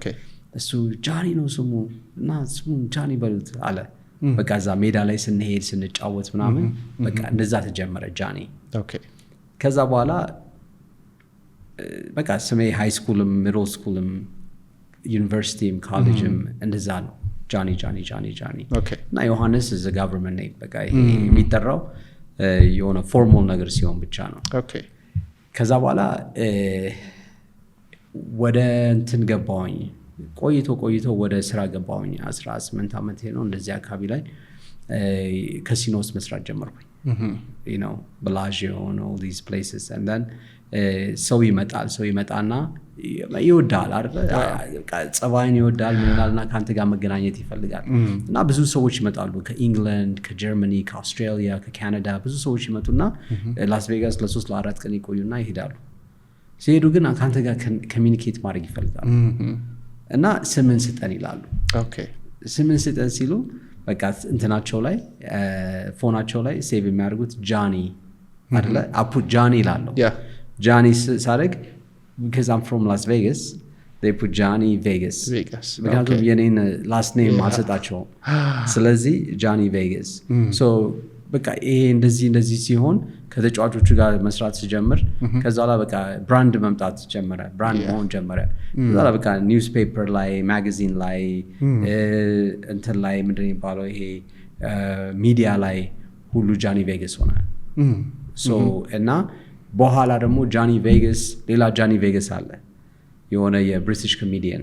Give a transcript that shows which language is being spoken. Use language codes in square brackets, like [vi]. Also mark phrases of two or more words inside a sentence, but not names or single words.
[am] እሱ ጃኒ ነው ስሙ እና ስሙን ጃኒ በሉት አለ በቃ እዛ ሜዳ ላይ ስንሄድ ስንጫወት ምናምን በቃ እንደዛ ተጀመረ ጃኒ ኦኬ ከዛ በኋላ በቃ ስሜ [en] high school middle school [am] ዩኒቨርሲቲም ኮሌጅም እንደዛ ነው ጃኒ ኦኬ እና ዮሐንስ [en] is a government name [am] በቃ የሚጠራው የሆነ ፎርማል ነገር ሲሆን ብቻ ነው ኦኬ ከዛ በኋላ ወደ እንትን ገባሁኝ ቆይቶ ወደ ስራ ገባሁኝ 18 ዓመቴ ነው እንደዚህ አካባቢ ላይ ካሲኖ ውስጥ መስራት ጀመርኩኝ [en] you know Bellagio and all these places and then [am] ሰው ይመጣና ይወዳል አይደል ጸባይን ይወዳል ምንላልና ካንተ ጋር መገናኘት ይፈልጋል እና ብዙ ሰዎች ይመጣሉ ከኢንግላንድ ከጀርመኒ ከአውስትራሊያ ከካናዳ ብዙ ሰዎች ይመጡና ላስ ቬጋስ ለ3 ለ4 ቀን ይቆዩና ይሄዳሉ ሲሄዱ ግን ካንተ ጋር ኮሚኒኬት ማድረግ ይፈልጋሉ እና ስምን ስጠን ይላሉ ኦኬ ስምን ስጠን ሲሉ በቃ እንትናቸው ላይ ፎናቸው ላይ ሴቭ የሚያደርጉት ጃኒ አይደለ አፑ ጃኒ ይላሉ ጃኒ ሳረግ [en] because I'm from Las Vegas they put Johnny Vegas [am] ምክንያቱም የኔን [en] last name [am] አልሰጣቸውም ስለዚህ ጃኒ ቬጋስ በቃ ይሄ እንደዚህ ሲሆን ከተጫዋቾቹ ጋር መስራት ሲጀምር ከዛ ላይ በቃ ብራንድ መምጣት ጀመረ ብራንድ መሆን ጀመረ ከዛ ላይ በቃ ኒውስፔፐር ላይ ማጋዚን ላይ እንትን ላይ ምንድነው የሚባለው ይሄ ሚዲያ ላይ ሁሉ ጃኒ ቬጋስ ሆነ እና በኋላ ደግሞ ጃኒ ቬጋስ ሌላ ጃኒ ቬጋስ አለ የሆነ የብሪቲሽ ኮሜዲያን